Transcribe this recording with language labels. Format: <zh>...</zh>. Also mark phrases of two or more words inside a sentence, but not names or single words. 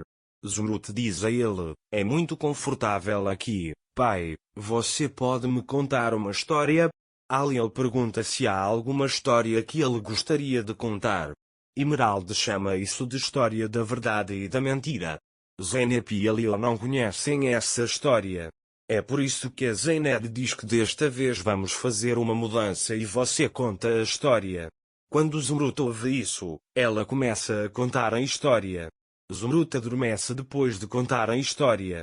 <pt>Zumrude diz a ele, é muito confortável aqui, pai, você pode me contar uma história? Halil pergunta se há alguma história que ele gostaria de contar. Emerald chama isso de história da verdade e da mentira. Zeynep e Halil não conhecem essa história. É por isso que a Zeynep diz que desta vez vamos fazer uma mudança e você conta a história. Quando Zumrude ouve isso, ela começa a contar a história. Zumrude adormece depois de contar a história.</pt>